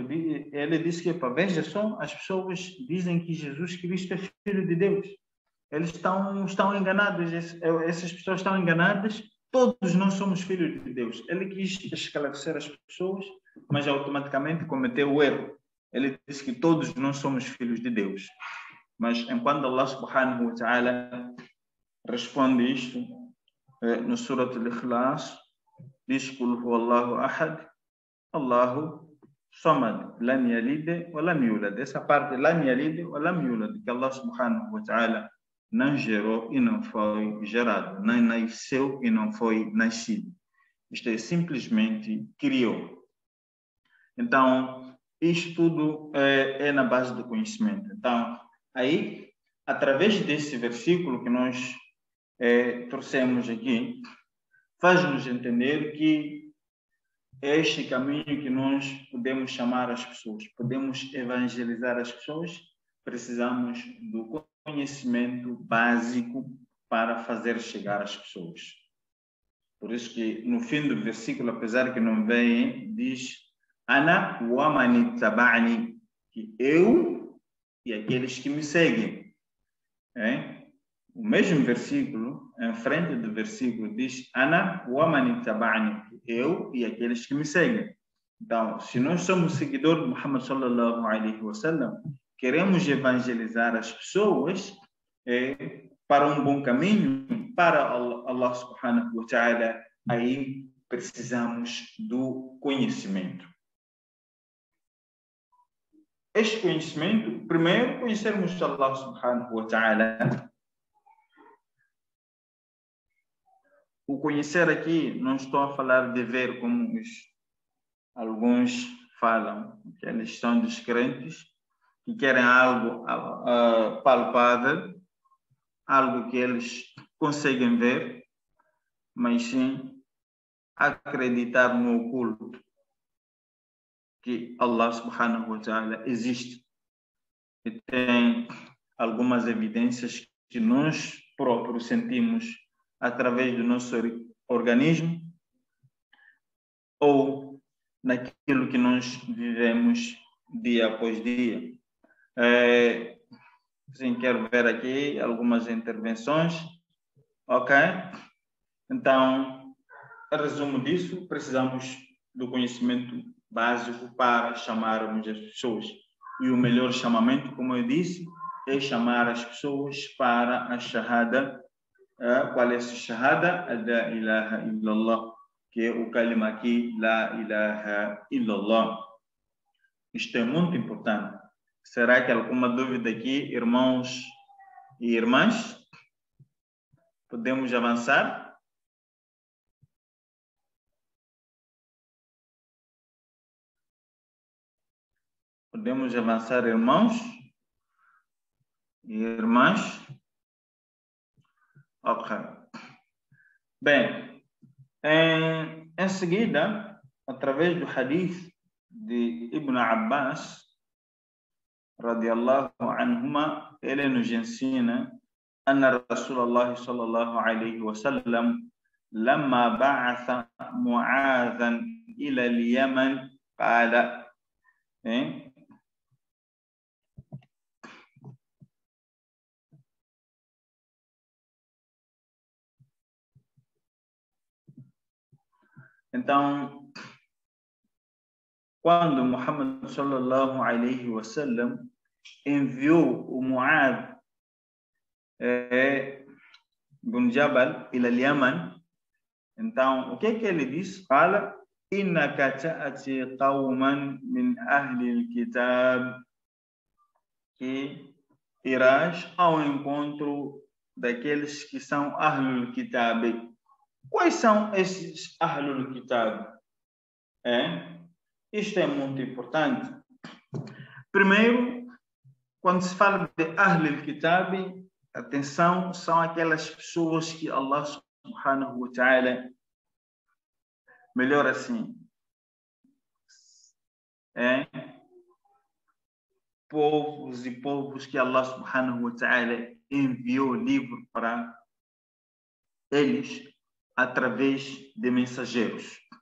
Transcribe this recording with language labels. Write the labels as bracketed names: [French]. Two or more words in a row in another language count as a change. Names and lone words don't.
[Portuguese] Ele disse que, veja só, as pessoas dizem que Jesus Cristo é filho de Deus. Eles estão enganados, essas pessoas estão enganadas. Todos nós somos filhos de Deus. Ele quis esclarecer as pessoas, mas automaticamente cometeu o erro. Ele disse que todos nós somos filhos de Deus. Mas enquanto [Arabic] الله سبحانه وتعالى [Portuguese] responde isto, no Surat al-Ikhlas, diz: [Arabic] قل هو الله أحد الله الصمد لم يلد ولم يولد. [Portuguese] Essa parte, [Arabic] لم يلد ولم يولد, [Portuguese] que [Arabic] الله سبحانه وتعالى [Portuguese] não gerou e não foi gerado, não nasceu e não foi nascido. Isto é, simplesmente criou. Então, isto tudo é na base do conhecimento. Então, aí, através desse versículo que nós trouxemos aqui, faz-nos entender que é este caminho que nós podemos chamar as pessoas, podemos evangelizar as pessoas, precisamos do conhecimento básico para fazer chegar às pessoas. Por isso que no fim do versículo, apesar que não vem, diz [Arabic] أنا ومن اتبعني, [Portuguese] que eu e aqueles que me seguem. O mesmo versículo, em frente do versículo, diz [Arabic] أنا ومن اتبعني, [Portuguese] eu e aqueles que me seguem. Então, se nós somos seguidores de Muhammad [Arabic] صلى الله عليه وسلم, [Portuguese] queremos evangelizar as pessoas para um bom caminho, para [Arabic] الله سبحانه وتعالى, [Portuguese] aí precisamos do conhecimento. Este conhecimento, primeiro, conhecermos [Arabic] الله سبحانه وتعالى. [Portuguese] O conhecer aqui, não estou a falar de ver como alguns falam, que eles são descrentes, que querem algo palpável, algo que eles conseguem ver, mas sim acreditar no oculto, que [Arabic] الله سبحانه وتعالى [Portuguese] existe e tem algumas evidências que nós próprios sentimos através do nosso organismo ou naquilo que nós vivemos dia após dia. Sim, quero ver aqui algumas intervenções. Ok? Então, a resumo disso, precisamos do conhecimento básico para chamarmos as pessoas. E o melhor chamamento, como eu disse, é chamar as pessoas para a shahada. Qual é essa shahada? [Arabic] لا إله إلا الله, [Portuguese] que é o kalima aqui, [Arabic] لا إله إلا الله. [Portuguese] Isto é muito importante. Será que há alguma dúvida aqui, irmãos e irmãs? Podemos avançar? Podemos avançar, irmãos e irmãs? Ok. Bem, em seguida, através do hadith de [Arabic] ابن عباس رضي الله عنهما, [Portuguese] ele nos ensina [Arabic] أن رسول الله صلى الله عليه وسلم لما بعث معاذا إلى اليمن قال Então, [Portuguese] quando Muhammad [Arabic] صلى الله عليه وسلم [Portuguese] enviou o Mu'adh ibn Jabal [Arabic] إلى اليمن, [Portuguese] então, o que ele disse? Fala, [Arabic] إنك تأتي قوما من أهل الكتاب, [Portuguese] que irás ao encontro daqueles que são [Arabic] أهل الكتاب. [Portuguese] Quais são esses [Arabic] أهل الكتاب? [Portuguese] Isto é muito importante. Primeiro, quando se fala de [Arabic] أهل الكتاب, [Portuguese] atenção, são aquelas pessoas que [Arabic] الله سبحانه وتعالى, [Portuguese] melhor assim, povos e povos que [Arabic] الله سبحانه وتعالى [Portuguese] enviou livro para eles através de mensageiros.